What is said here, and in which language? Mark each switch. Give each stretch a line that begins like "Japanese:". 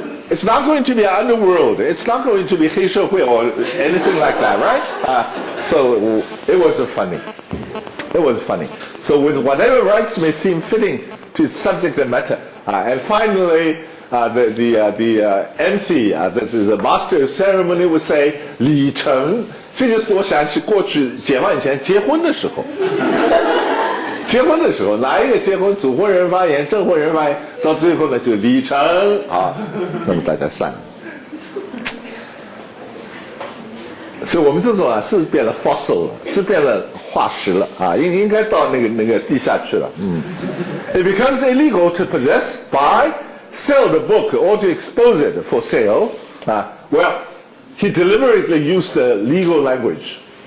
English: It's not going to be an underworld. It's not going to be 黑社会 or anything like that, right? So it was funny. It was funny. So with whatever rights may seem fitting to its subject and matter. And finally, the MC, the master of ceremony would say, 礼成.
Chinese: 这就是我想起过去解放以前结婚的时候。结婚的时候，哪一个结婚，主婚人发言，证婚人发言，到最后呢就礼成啊，那么大家散。所以我们这种是变了 fossil 了，是变了化石了啊，应该到那个地下去了。
English: It becomes illegal to possess, buy, sell the book or to expose it for sale. Well, he deliberately used the legal language.